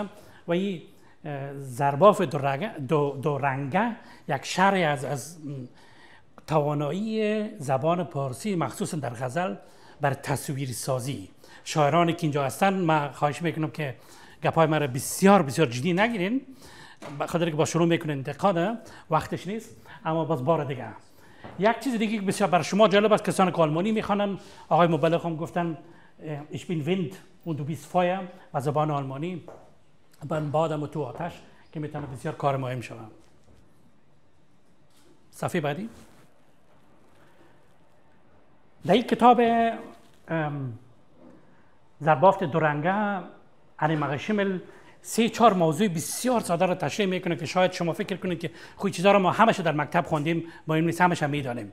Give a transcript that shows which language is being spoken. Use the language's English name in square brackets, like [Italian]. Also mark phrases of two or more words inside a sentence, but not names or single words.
[Persian] و این زرباف دو رنگه یک شرح از توانایی زبان پارسی مخصوصا در غزل بر تصویر سازی. شاعرانی که اینجا هستن، من خواهش میکنم که گپای مرا بسیار جدی نگیرین، بخاطر که با شروع میکنین انتقاد وقتش نیست. اما باز بار دیگه یک چیز دیگه که بسیار برای شما جالب است، کسان که آلمانی میخوانن، آقای مبلغ هم گفتن [German] ich bin Wind und du bist Feuer [Persian] و زبان آلمانی، من بادم و تو آتش، که میتونه بسیار کار مهم شود. صفحه بعدی. در این کتاب زربافت دورنگه انیمه شیمل 3-4 موضوع بسیار ساده را تشریح میکنه که شاید شما فکر کنید که خوی چیزا رو ما همش در مکتب خوندیم، مهم نیست، همش هم میدانیم.